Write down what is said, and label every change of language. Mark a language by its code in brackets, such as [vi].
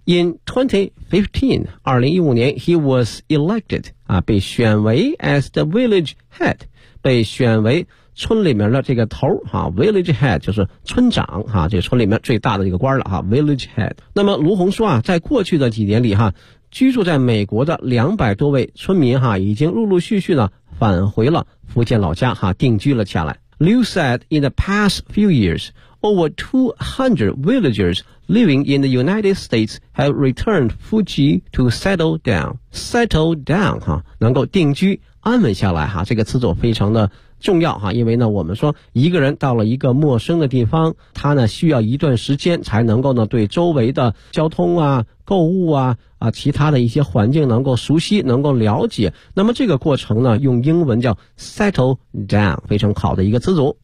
[en] In 2015, [zh] 2015年 [en] he was elected [zh] 啊，被选为 [en] as the village head， [zh] 被选为村里面的这个头哈 ， [en] village head [zh] 就是村长哈，这村里面最大的一个官了哈 ，village head。那么卢洪说啊，在过去的几年里哈，居住在美国的200多位村民哈，已经陆陆续续呢返回了福建老家哈，定居了下来。 [en] Liu said in the past few years, over 200 villagers living in the United States have returned Fuji to settle down. Settle down [zh] 哈，能够定居安稳下来哈，这个词组非常的。重要哈，因为呢我们说一个人到了一个陌生的地方，他呢需要一段时间才能够呢对周围的交通啊、购物啊、其他的一些环境能够熟悉，能够了解。那么这个过程呢用英文叫 [en] settle down， [zh] 非常好的一个词组。